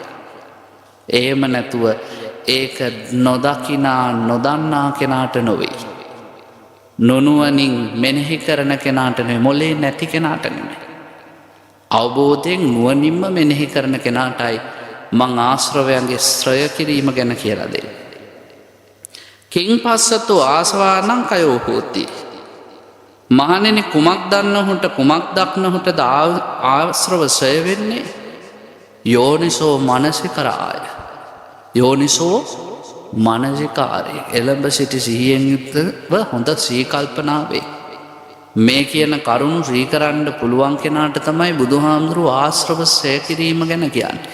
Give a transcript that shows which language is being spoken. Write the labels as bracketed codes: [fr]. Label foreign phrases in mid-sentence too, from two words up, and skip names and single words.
[si] එහෙම නැතුව ඒක නොදකිනා, නොදන්නා කෙනාට නොවේ. නොනුවණින් මෙනෙහි කරන කෙනාට නෙවෙයි, මොලේ නැති කෙනාට නෙවෙයි. අවබෝධයෙන් නුවණින්ම මෙනෙහි කරන කෙනාටයි මං ආශ්‍රවයන්ගේ ක්ෂය කිරීම ගැන කියලා දෙන්නේ. [pi] කිං පස්සතෝ ආසවානං කයෝ හෝති. [si] මහණෙනි, කුමක් දන්නහුට, කුමක් දක්නහුටද ආශ්‍රව ක්ෂය වෙන්නේ? [pi] යෝනිසෝ මනසිකරාය. යෝනිසෝ මනසිකාරය. [si] එළඹ සිටි සිහියෙන් යුක්තව හොඳ සීකල්පනාවේ මේ කියන කරුණු ශ්‍රීකරන්න පුළුවන් කෙනාට තමයි බුදුහාමුදුරුවෝ ආශ්‍රව ක්ෂය කිරීම ගැන කියන්නේ.